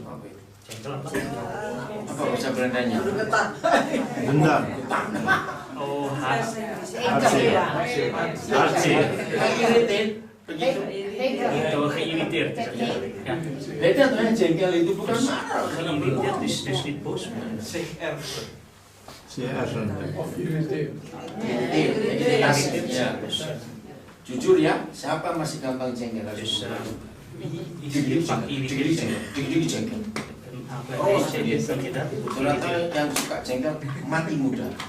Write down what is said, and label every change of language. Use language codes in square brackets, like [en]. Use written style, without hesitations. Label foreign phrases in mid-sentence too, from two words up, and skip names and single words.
[id] Apa itu? Apa bahasa Belandanya? Gendam. Oh, Begitu. Itu geïrriteerd. Beda tuh yang jengkel itu bukan marah. [nl] Geïrriteerd is dus niet boos. [id] Jujur ya, siapa masih gampang jengkel? Jengkel. Oh, ternyata yang suka jengkel mati muda.